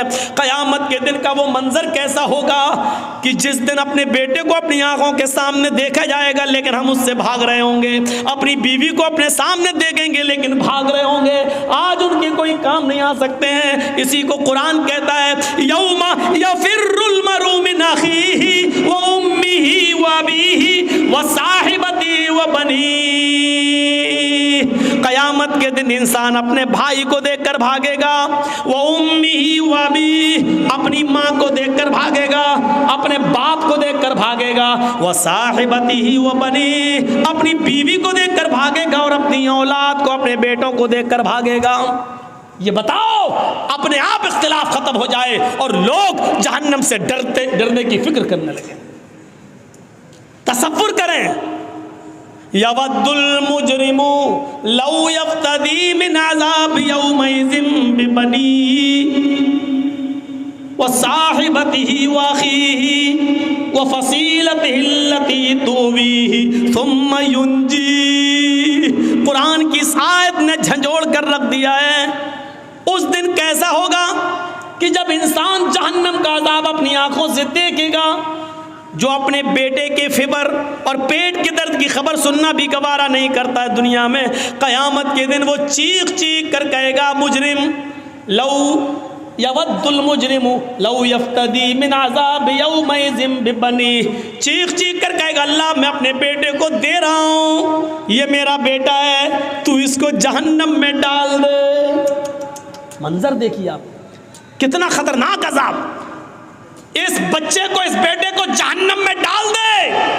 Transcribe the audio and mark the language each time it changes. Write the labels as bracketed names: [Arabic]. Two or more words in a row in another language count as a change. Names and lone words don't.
[Hindi] क़यामत के दिन का वो मंजर कैसा होगा कि जिस दिन अपने बेटे को अपनी आंखों के सामने देखा जाएगा लेकिन हम उससे भाग रहे होंगे, अपनी बीवी को अपने सामने देखेंगे लेकिन भाग रहे होंगे। आज उनके कोई काम नहीं आ सकते हैं। इसी को कुरान कहता है [Arabic] يوم يفر المرء من أخيه وأمه وأبيه وصاحبته وبنيه. [Hindi] क़यामत के दिन इंसान अपने भाई को देखकर भागेगा, वो [Arabic] أمه وأبيه, [Hindi] अपनी माँ को देखकर भागेगा, अपने बाप को देखकर भागेगा, वह [Arabic] وصاحبته وبنيه, [Hindi] अपनी बीवी को देखकर भागेगा और अपनी औलाद को, अपने बेटों को देखकर भागेगा। ये बताओ, अपने आप इख्तिलाफ खत्म हो जाए और लोग जहन्नम से डरने की फिक्र करने लगे। तसव्वुर करें, [Arabic] يود المجرم لو يفتدي من عذاب يومئذ ببنيه وصاحبته وأخيه وفصيلته التي تؤويه ثم ينجيه. [Hindi] कुरान की इस आयत ने झंझोड़ कर रख दिया है। उस दिन कैसा होगा कि जब इंसान जहन्नम का अज़ाब अपनी आंखों से देखेगा, जो अपने बेटे के फिबर और पेट के दर्द की खबर सुनना भी गवारा नहीं करता है दुनिया में, क़यामत के दिन वो चीख चीख कर कहेगा [Arabic] مجرم لو يود المجرم لو يفتدي من عذاب يومئذ ببنيه. [Hindi] चीख चीख कर कहेगा अल्लाह मैं अपने बेटे को दे रहा हूँ, ये मेरा बेटा है, तू इसको जहन्नम में डाल दे। मंजर देखिए आप, कितना खतरनाक अज़ाब। इस बच्चे को, इस बेटे को जहन्नम में डाल दे।